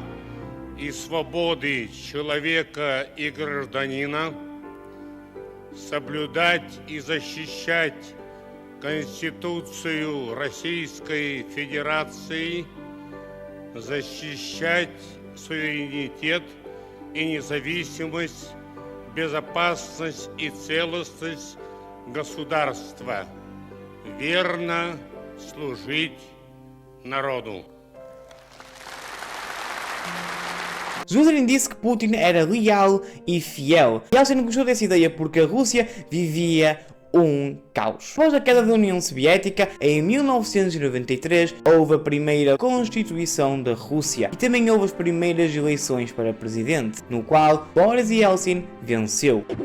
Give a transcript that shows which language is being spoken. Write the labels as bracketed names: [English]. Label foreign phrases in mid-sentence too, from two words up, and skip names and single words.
[Russian] и свободы человека и гражданина, соблюдать и защищать Конституцию Российской Федерации, защищать суверенитет и независимость, безопасность и целостность государства, верно служить народу. [Portuguese] Zudrin disse que Putin era leal e fiel. Yeltsin gostou dessa ideia porque a Rússia vivia um caos. Após a queda da União Soviética, em 1993, houve a primeira Constituição da Rússia e também houve as primeiras eleições para presidente, no qual Boris Yeltsin venceu.